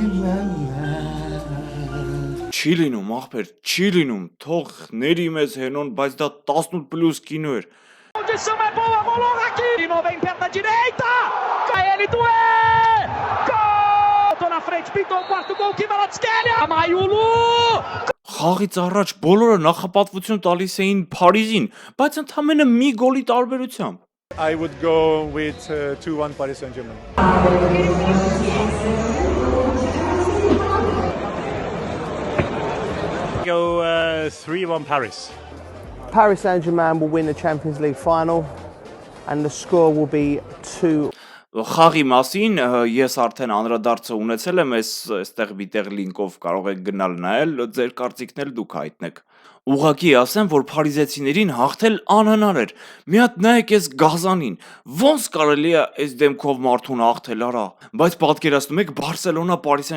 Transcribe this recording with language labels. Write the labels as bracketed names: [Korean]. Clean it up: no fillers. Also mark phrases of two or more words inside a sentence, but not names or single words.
[Armenian] Չի լինում, աղբեր, չի լինում, թող ների մեզ հենոն, բայց դա 18+ կինո էր։ Խաղից առաջ բոլորը նախապատվություն տալիս էին Փարիզին, բայց ընդամենը մի գոլի տարբերությամբ։ [English] I would go with 2-1 Paris Saint-Germain. Go 3-1 Paris. Paris Saint-Germain will win the Champions League final and the score will be 2. [Armenian] Խաղի մասին ես արդեն անդրադարձը ունեցել եմ, այստեղ միտեղ լինկով կարող եք գնալ նայել, ձեր կարծիքն էլ դուք հայտնեք։ Ուղղակի ասեմ, որ փարիզեցիներին հաղթել անհնար էր։ Մի հատ նայեք այս գազանին, ոնց կարելի է այս դեմքով մարդուն հաղթել, արա։ Բայց պատկերացնում եք Բարսելոնա Paris